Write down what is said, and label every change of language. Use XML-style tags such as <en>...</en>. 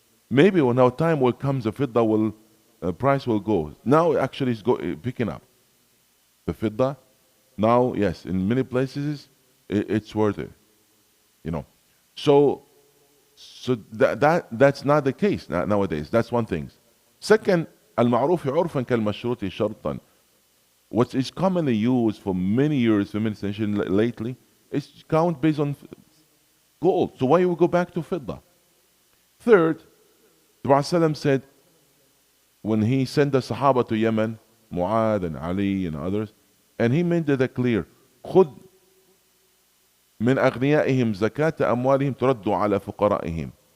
<en>Maybe when our time will come, the fidda price will go. Now actually it's picking up. The fidda, now yes, in many places it's worth it. So that's not the case nowadays. That's one thing.</en> <ar>Second, المعروف عرفا كالمشروط شرطا.</ar> <en>What is commonly used for many years, for many centuries lately, is count based on gold. So why you go back to fidda? Third, the Prophet said when he sent the Sahaba to Yemen, Mu'ad and Ali and others, and he made it clear,</en> <ar>خذ من أغنيائهم زكاة أموالهم ترد على فقرائهم.</ar>